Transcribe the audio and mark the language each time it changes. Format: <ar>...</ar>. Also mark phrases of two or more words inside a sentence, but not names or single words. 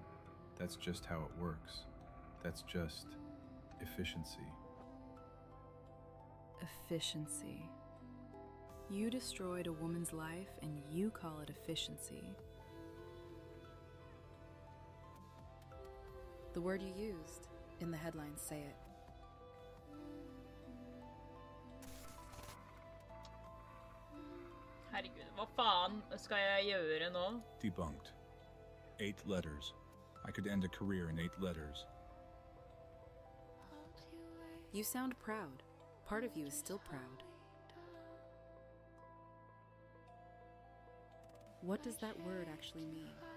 <en>That's just how it works. That's just efficiency. Efficiency. You destroyed a woman's life and you call it efficiency. The word you used, in the headlines say it.</en> <no>Herregud, hva faen skal jeg gjøre nå?</no> <en>Debunked. 8 letters. I could end a career in 8 letters. You sound proud. Part of you is still proud. What does that word actually mean?</en>